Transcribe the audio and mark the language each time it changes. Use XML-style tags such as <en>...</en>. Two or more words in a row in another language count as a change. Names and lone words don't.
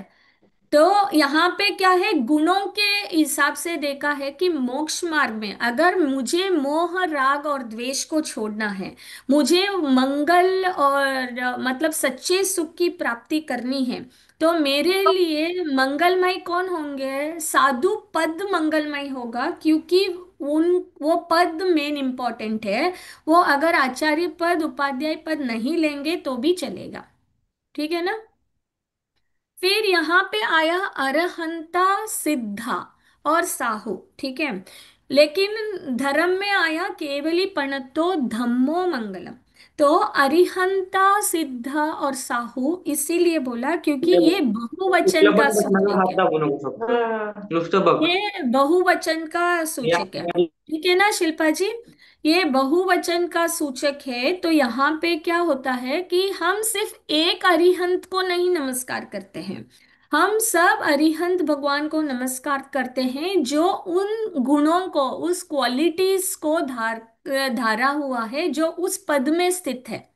<hi>तो यहाँ पे क्या है, गुणों के हिसाब से देखा है कि मोक्ष मार्ग में अगर मुझे मोह राग और द्वेष को छोड़ना है, मुझे मंगल और मतलब सच्चे सुख की प्राप्ति करनी है, तो मेरे लिए मंगलमय कौन होंगे, साधु पद मंगलमय होगा, क्योंकि उन वो पद</hi> <en>main important</en> <hi>है। वो अगर आचार्य पद उपाध्याय पद नहीं लेंगे तो भी चलेगा। ठीक है ना। फिर यहाँ पे आया अरहंता, सिद्धा और साहू। ठीक है। लेकिन धर्म में आया</hi> <pra>केवली पणतो धम्मो मंगलम।</pra> <hi>तो अरिहंता, सिद्धा और साहू इसीलिए बोला क्योंकि ये बहुवचन</hi> <mr>कुठलं</mr> <hi>का</hi> <mr>पण बटनाला</mr> <hi>सूचक</hi> <mr>हात</mr> <hi>है।</hi> <mr>दाबू नको फक्त नुसतं बघ.</mr> <hi>ये बहुवचन का या सूचक है। ठीक है ना शिल्पा जी, ये बहुवचन का सूचक है। तो यहाँ पे क्या होता है कि हम सिर्फ एक अरिहंत को नहीं नमस्कार करते हैं, हम सब अरिहंत भगवान को नमस्कार करते हैं जो उन गुणों को, उस क्वालिटीज को धारा हुआ है, जो उस पद में स्थित है।</hi>